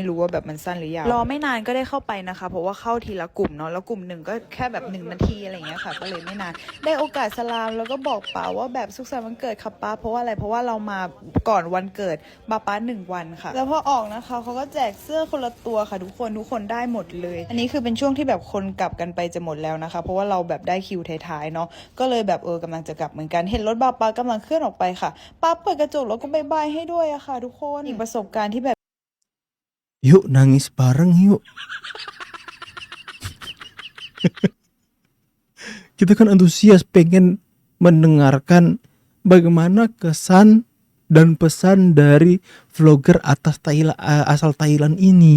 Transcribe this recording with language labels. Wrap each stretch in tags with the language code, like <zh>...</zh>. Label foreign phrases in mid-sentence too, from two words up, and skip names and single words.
<th>รู้ว่าแบบมันสั้นหรือยาวรอไม่นานก็ได้เข้าไปนะคะเพราะว่าเข้าทีละกลุ่มเนาะแล้วกลุ่มหนึ่งก็แค่แบบ1 นาทีอะไรอย่างเงี้ยค่ะก็เลยไม่นานได้โอกาสสลามแล้วก็บอกป้าว่าแบบสุขสันต์วันเกิดค่ะป้าเพราะว่าอะไรเพราะว่าเรามาก่อนวันเกิดป้า1 วันค่ะแล้วพอออกนะคะเขาก็แจกเสื้อคนละตัวค่ะทุกคนได้หมดเลยอันนี้คือเป็นช่วงที่แบบคนกลับกันไปจะหมดแล้วนะคะเพราะว่าเราแบบได้คิวท้ายๆเนาะก็เลยแบบกำลังจะกลับเหมือนกันเห็นรถป้ากำลังเคลื่อนออกไปค่ะป้าเปิดกระจกแล้วก็บายให้ด้วยอะค่ะทุกคนอีกประสบการณ์ที่แบบ</th> <id>Yuk nangis bareng yuk. Kita kan antusias pengen mendengarkan bagaimana kesan dan pesan dari vlogger asal Thailand ini.</id>